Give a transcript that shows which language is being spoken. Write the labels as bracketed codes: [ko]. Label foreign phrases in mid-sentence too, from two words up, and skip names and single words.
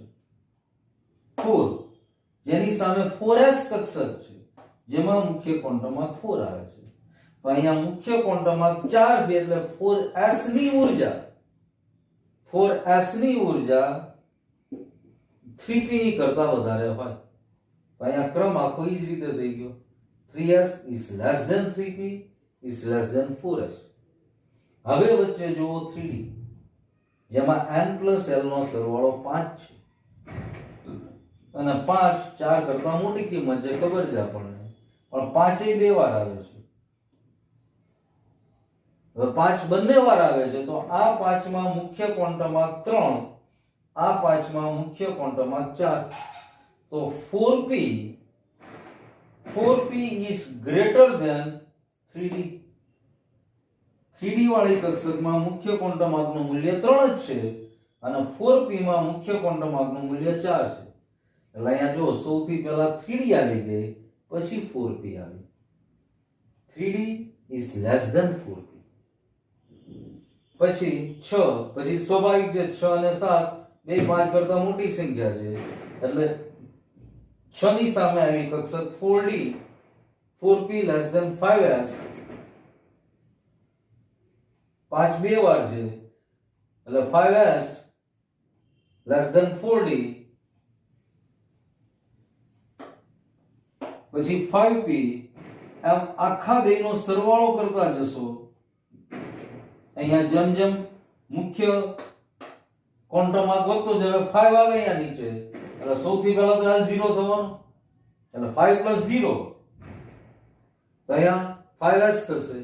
[gu] 4 જેની સામે 4s કક્ષક છે જેમાં મુખ્ય ક્વોન્ટમમાં 4 આવે છે. તો અહીંયા મુખ્ય ક્વોન્ટમમાં 4 છે એટલે 4s ની ઊર્જા 3p ની કરતા વધારે હોય. તો અહીંયા ક્રમ આખો ઈ જ રીતે થઈ ગયો. [en] 3s is less than 3p is less than 4s. [gu] હવે વચ્ચે જુઓ 3d જેમાં n+l નો સરવાળો 5 છે અને 5 4 કરતા મોટી કિંમત છે, ખબર છે આપણને, પણ 5 એ બે વાર આવે છે. હવે 5 બંને વાર આવે છે તો આ 5 માં મુખ્ય ક્વોન્ટમમાં 3, આ 5 માં મુખ્ય ક્વોન્ટમમાં 4. [en] તો 4p is greater than 3d. [gu] 3d વાળી કક્ષકમાં મુખ્ય ક્વોન્ટમાર્કનું મૂલ્ય 3 જ છે અને 4p માં મુખ્ય ક્વોન્ટમાર્કનું મૂલ્ય 4 છે. એટલે અહીંયા જો સૌથી પહેલા 3d આવી ગઈ, પછી 4p આવી. [en] 3d is less than 4p. [gu] પછી 6, પછી સ્વાભાવિક છે 6 અને 7 બે 5 કરતા મોટી સંખ્યા છે એટલે 6 ની સામે આવી કક્ષક 4d, [en] 4p less than 5s, [gu] 5 બે વાર છે એટલે [en] 5s less than 4d, [gu] પછી 5p. એમ આખા બેનો સરવાળો કરતા જશો. અહીંયા જેમ જેમ મુખ્ય ક્વોન્ટમમાં વધતો જાય 5 આવે અહીંયા નીચે એટલે સૌથી પહેલા તો l 0 થવાનો એટલે 5 + 0 તો અહીંયા 5s થશે.